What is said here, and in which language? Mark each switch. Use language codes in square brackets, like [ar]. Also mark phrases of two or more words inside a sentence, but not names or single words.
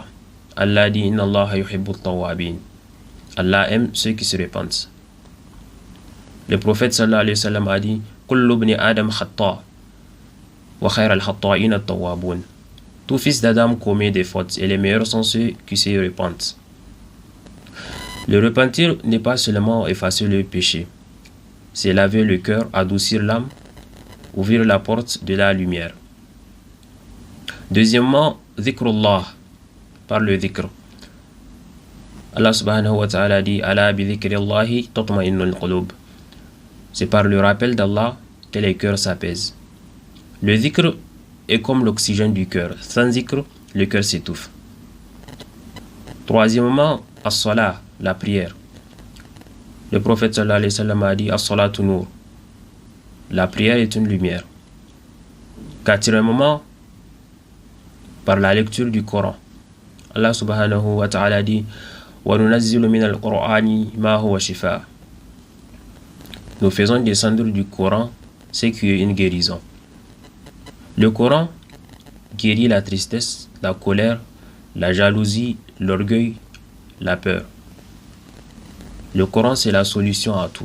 [ar] Allah dit إن الله يحب التوابين. [fr] Allah aime ceux qui se repentent. Le prophète [ar] صلى الله عليه وسلم [fr] a dit [ar] كل ابن آدم خطاء وخير الخطائين التوابون. [fr] Tout fils d'Adam commet des fautes et les meilleurs sont ceux qui se repentent. Le repentir n'est pas seulement effacer le péché, c'est laver le cœur, adoucir l'âme, ouvrir la porte de la lumière. Deuxièmement, dhikrullah, par le dhikr. [ar] الله سبحانه وتعالى dit ألا بذكر الله تطمئن القلوب. [fr] C'est par le rappel d'Allah que les cœurs s'apaisent. Le dhikr est comme l'oxygène du cœur. Sans dhikr, le cœur s'étouffe. Troisièmement, as-salah, la prière. Le prophète [ar] صلى الله عليه وسلم [fr] a dit [ar] الصلاة نور. [fr] La prière est une lumière. Quatrièmement, par la lecture du Coran. [ar] الله سبحانه وتعالى dit وننزل من القرآن ما هو شفاء. [fr] Nous faisons descendre du Coran ce qui est une guérison. Le Coran guérit la tristesse, la colère, la jalousie, l'orgueil, la peur. Le Coran, c'est la solution à tout.